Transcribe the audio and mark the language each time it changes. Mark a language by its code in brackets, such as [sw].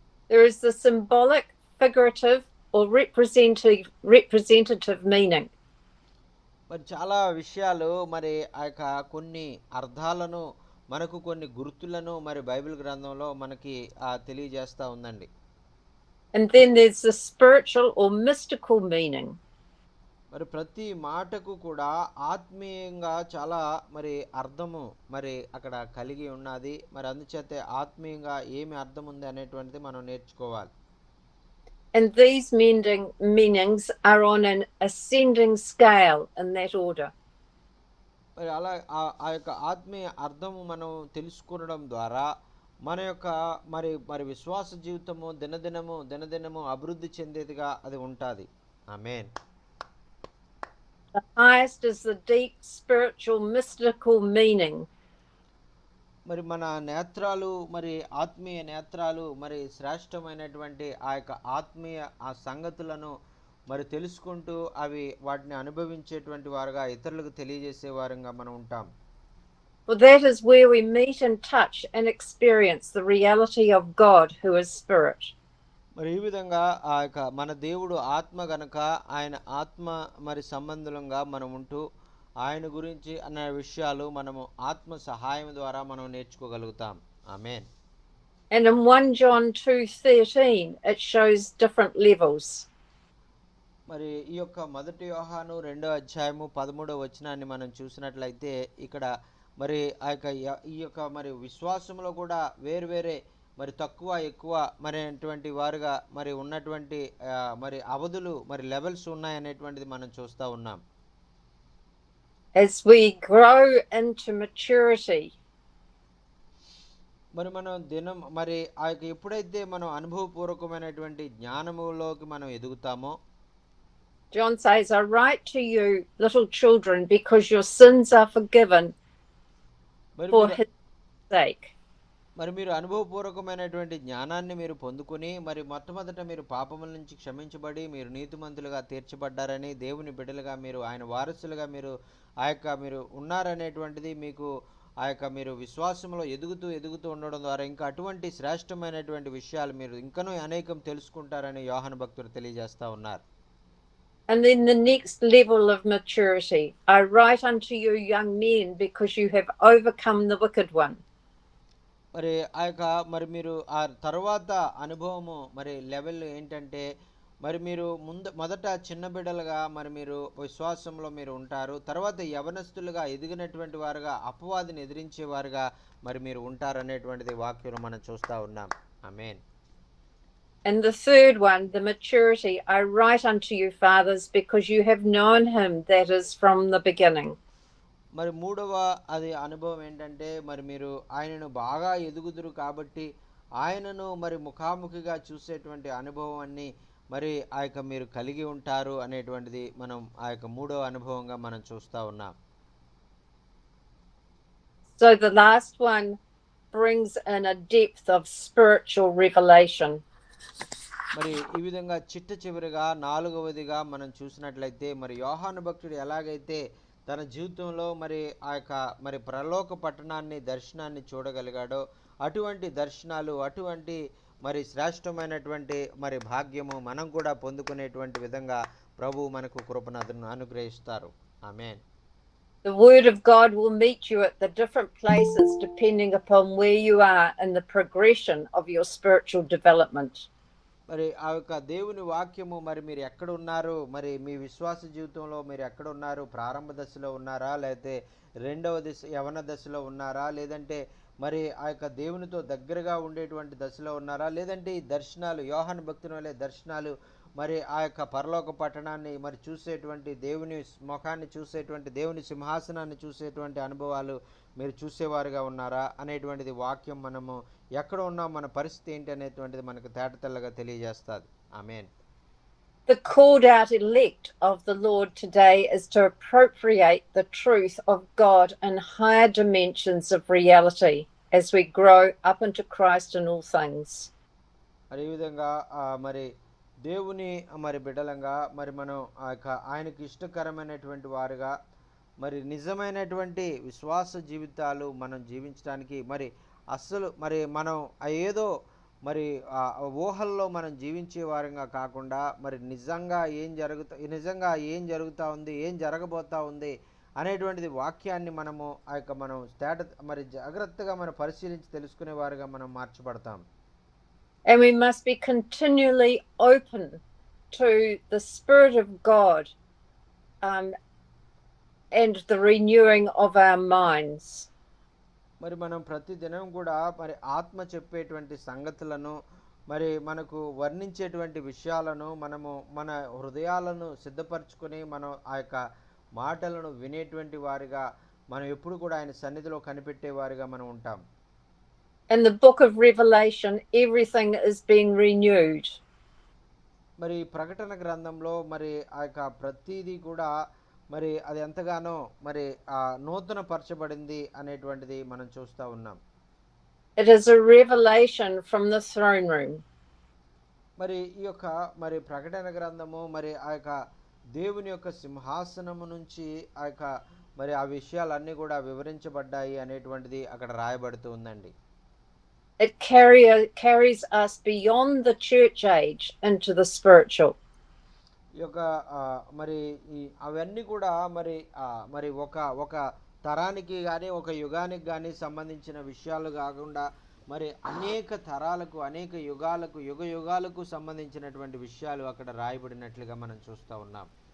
[en] There is the symbolic, figurative or representative meaning. [te] మరి చాలా విషయాలు మరి ఆ యొక్క కొన్ని అర్థాలను మనకు కొన్ని గుర్తులను మరి బైబిల్ గ్రంథంలో మనకి తెలియజేస్తూ ఉందండి. [en] And then there's the spiritual or mystical meaning. [te] మరి ప్రతి మాటకు కూడా ఆత్మీయంగా చాలా మరి అర్థము మరి అక్కడ కలిగి ఉన్నది. మరి అందుచేతే ఆత్మీయంగా ఏమి అర్థం ఉంది అనేటువంటిది మనం నేర్చుకోవాలి. [en] And these meanings are on an ascending scale in that order. [te] మరి అలా ఆ యొక్క ఆత్మీయ అర్థము మనం తెలుసుకోవడం ద్వారా మన యొక్క మరి మరి విశ్వాస జీవితము దినదినము అభివృద్ధి చెందేదిగా అది ఉంటుంది. ఆమేన్. [en] The highest is the deep spiritual mystical meaning. [te] మరి మన నేత్రాలు మరి ఆత్మీయ నేత్రాలు మరి శ్రేష్టమైనటువంటి ఆ యొక్క ఆత్మీయ ఆ సంగతులను మరి తెలుసుకుంటూ అవి వాటిని అనుభవించేటువంటి వారుగా ఇతరులకు తెలియజేసే వారంగా మనం ఉంటాం. [en] For that is where we meet and touch and experience the reality of God, who is spirit. [te] మరి ఈ విధంగా ఆ యొక్క మన దేవుడు ఆత్మ గనక ఆయన ఆత్మ మరి సంబంధంగా మనం ఉంటూ ఆయన గురించి అన్న విషయాలు మనము ఆత్మ సహాయం ద్వారా మనం నేర్చుకోగలుగుతాం. ఆమేన్. [en] And in 1 John 2:13, it shows different levels. [te] మరి ఈ యొక్క మొదటి యోహాను 2:13 వచనాన్ని మనం చూసినట్లయితే ఇక్కడ మరి ఆ యొక్క ఈ యొక్క మరి విశ్వాసంలో కూడా వేరువేరే మరి తక్కువ ఎక్కువ మరి అటువంటి వారుగా మరి ఉన్నటువంటి మరి అవధులు మరి లెవెల్స్ ఉన్నాయనేటువంటిది మనం చూస్తూ ఉన్నాం. [en] As we grow into maturity, [te] మరి మనం దినం మరి ఆ యొక్క ఎప్పుడైతే మనం అనుభవపూర్వకమైనటువంటి జ్ఞానములోకి మనం ఎదుగుతామో, [en] John says, I write to you, little children, because your sins are forgiven for his sake. [te] మరి మీరు అనుభవపూర్వకమైనటువంటి జ్ఞానాన్ని మీరు పొందుకుని మరి మొట్టమొదట మీరు పాపముల నుంచి క్షమించబడి మీరు నీతిమంతులుగా తీర్చబడ్డారని, దేవుని బిడ్డలుగా మీరు ఆయన వారసులుగా మీరు ఆ యొక్క మీరు ఉన్నారనేటువంటిది మీకు ఆ యొక్క మీరు విశ్వాసంలో ఎదుగుతూ ఉండడం ద్వారా ఇంకా అటువంటి శ్రేష్టమైనటువంటి విషయాలు మీరు ఇంకనూ అనేకం తెలుసుకుంటారని యోహాను భక్తుడు తెలియజేస్తూ ఉన్నారు. [en] And then the next level of maturity, I write unto you young men because you have overcome the wicked one. [te] మరి ఆ యొక్క మరి మీరు ఆ తర్వాత అనుభవము మరి లెవెల్ ఏంటంటే మరి మీరు మొదట చిన్న బిడ్డలుగా మరి మీరు విశ్వాసంలో మీరు ఉంటారు. తర్వాత యవనస్తులుగా ఎదిగినటువంటి వారుగా అపవాదిని ఎదిరించేవారుగా మరి మీరు ఉంటారనేటువంటిది వాక్యం మనం చూస్తూ ఉన్నాం. ఆమేన్. [en] And the third one, the maturity, I write unto you, fathers, because you have known him that is from the beginning. [te] మరి మూడవ అది అనుభవం ఏంటంటే మరి మీరు ఆయనను బాగా ఎదుగుదురు కాబట్టి ఆయనను మరి ముఖాముఖిగా చూసేటువంటి అనుభవాన్ని మరి ఆ యొక్క మీరు కలిగి ఉంటారు అనేటువంటిది మనం ఆ యొక్క మూడవ అనుభవంగా మనం చూస్తూ ఉన్నాం. [en] So the last one brings in a depth of spiritual revelation. [te] మరి ఈ విధంగా చివరిగా నాలుగవదిగా మనం చూసినట్లయితే మరి యోహాను భక్తుడు ఎలాగైతే తన జీవితంలో మరి ఆ యొక్క మరి పరలోక పట్టణాన్ని దర్శనాన్ని చూడగలిగాడో అటువంటి దర్శనాలు అటువంటి మరి శ్రేష్టమైనటువంటి మరి భాగ్యము మనం కూడా పొందుకునేటువంటి విధంగా ప్రభు మనకు కృపను అనుగ్రహిస్తారు. ఆమేన్. [en] The word of God will meet you at the different places depending upon where you are in the progression of your spiritual development. [te] మరి ఆ యొక్క దేవుని వాక్యము మరి మీరు ఎక్కడ ఉన్నారు, మరి మీ విశ్వాస జీవితంలో మీరు ఎక్కడ ఉన్నారు, ప్రారంభ దశలో ఉన్నారా, లేకపోతే రెండవ దశ యవన దశలో ఉన్నారా, లేదంటే మరి ఆ యొక్క దేవునితో దగ్గరగా ఉండేటువంటి దశలో ఉన్నారా, లేదంటే ఈ దర్శనాలు యోహాను భక్తుని వలె దర్శనాలు మరి ఆ యొక్క పరలోక పట్టణాన్ని మరి చూసేటువంటి దేవుని ముఖాన్ని చూసేటువంటి దేవుని సింహాసనాన్ని చూసేటువంటి అనుభవాలు మీరు చూసేవారుగా ఉన్నారా అనేటువంటిది వాక్యం మనము ఎక్కడ ఉన్నాం మన పరిస్థితి ఏంటి అనేటువంటిది మనకు తేటతెల్లగా తెలియజేస్తుంది. ఆమేన్. [en] The called out elect of the Lord today is to appropriate the truth of God in higher dimensions of reality as we grow up into Christ in all things. [te] మరి ఈ విధంగా మరి దేవుని మరి బిడ్డలంగా మరి మనం ఆయనకు ఇష్టకరమైనటువంటి వారుగా మరి నిజమైనటువంటి విశ్వాస జీవితాలు మనం జీవించడానికి మరి అస్సలు మరి మనం ఏదో మరి ఆ ఊహల్లో మనం జీవించే వారంగా కాకుండా మరి నిజంగా ఏం జరుగుతూ ఉంది, ఏం జరగబోతా ఉంది అనేటువంటిది వాక్యాన్ని మనము ఆ యొక్క మనం మరి జాగ్రత్తగా మనం పరిశీలించి తెలుసుకునే వారుగా మనం మార్చబడతాం. [en] And we must be continually open to the Spirit of God, um, and the renewing of our minds. [te] మరి మనం ప్రతి దినం కూడా మరి ఆత్మ చెప్పేటువంటి సంగతులను మరి మనకు వర్ణించేటువంటి విషయాలను మనము మన హృదయాలను సిద్ధపరచుకొని మనం ఆ యొక్క మాటలను వినేటువంటి వారిగా మనం ఎప్పుడు కూడా ఆయన సన్నిధిలో కనిపెట్టే వారిగా మనం ఉంటాం. [en] In the book of Revelation, everything is being renewed. [te] మరి ప్రకటన గ్రంథంలో మరి ఆ యొక్క ప్రతిదీ కూడా మరి అది ఎంతగానో మరి నూతన పరచబడింది అనేటువంటిది మనం చూస్తూ ఉన్నాం. [en] It is a revelation from the throne room. [te] మరి ఈ యొక్క మరి ప్రకటన గ్రంథము మరి ఆ యొక్క దేవుని యొక్క సింహాసనము నుంచి ఆ యొక్క మరి ఆ విషయాలన్నీ కూడా వివరించబడ్డాయి అనేటువంటిది అక్కడ రాయబడుతూ ఉందండి. [en] It carries us beyond the church age into the spiritual. [te] ఈ యొక్క మరి అవన్నీ కూడా మరి మరి ఒక ఒక తరానికి కానీ ఒక యుగానికి కానీ సంబంధించిన విషయాలు కాకుండా మరి అనేక తరాలకు అనేక యుగ యుగాలకు సంబంధించినటువంటి విషయాలు అక్కడ రాయబడినట్లుగా మనం చూస్తూ ఉన్నాం.